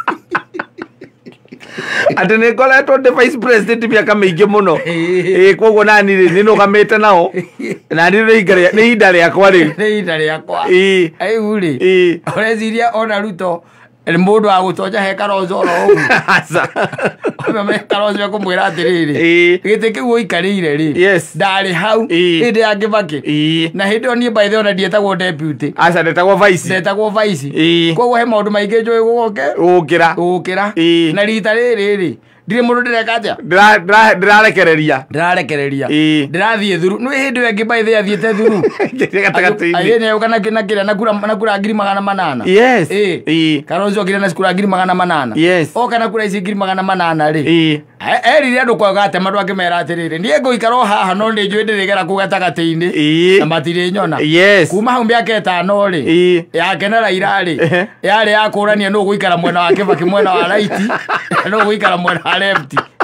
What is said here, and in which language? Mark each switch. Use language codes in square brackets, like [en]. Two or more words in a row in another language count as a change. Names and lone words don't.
[ki] atĩ nĩ ngoretwo ndĩ [en] vice president [ki] mĩaka mĩingĩ mũno koguo nani rĩ nĩnũgamĩte nao nani nĩ ihinda rĩakwa rĩu rĩu rĩ ũreciria ona Ruto mũndũ wa gũtonya he Kalonzo oro ũguo Kalonzo ekũmwĩra atĩrĩrĩ gĩtĩ kĩu ũikarĩire rĩ ndarĩ hau hĩndĩ ya Kibaki na hĩndĩ ĩyo niĩ [en] by the way [ki] ona ndietagwo deputy ndetagwo vice koguo he maũndũ maingĩ njũĩ gũgũkĩra na rita rĩrĩ rĩ ndirĩ mũndũ ndĩreka atĩa ndĩrarekereria ndĩrathiĩ thuru nĩ hĩndĩ ĩyo ĩngĩ [en] by the way [ki] athiĩte thuru nĩagũka na kĩrĩa na kura 800 Kalonzo okire na kura 800 oka na kura ici 800 rĩ erire andũ kwaga atema andũ akĩmera atĩrĩrĩ niĩ ngũikara o haha no nĩ njũĩ ndĩrĩgera kũu gatagatĩ-inĩ na matirĩ nyona kuma hau mĩaka 5 rĩ yake na Raila rĩ yarĩ ya kũrania nũ gũikara mwena wa Kibaki mwena wa right nũ gũikara mwena wa left